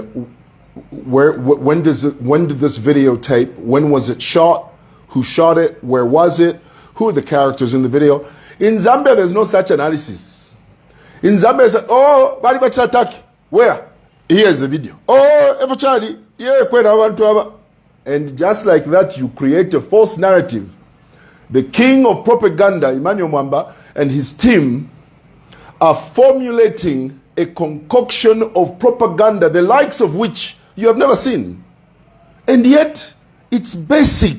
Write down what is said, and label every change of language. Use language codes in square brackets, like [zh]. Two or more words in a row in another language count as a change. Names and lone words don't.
[en] When did this videotape? When was it shot? Who shot it? Where was it? Who are the characters in the video? In Zambia, there's no such analysis. In Zambia, it's like, oh, [bem] bali bachi attack. [en] Where? Here's the video. Oh, ever Charlie? Yeah, [bem] kwena abantu aba. [en] And just like that, you create a false narrative. The king of propaganda, Emmanuel Mwamba, and his team are formulating a concoction of propaganda, the likes of which you have never seen. And yet, it's basic.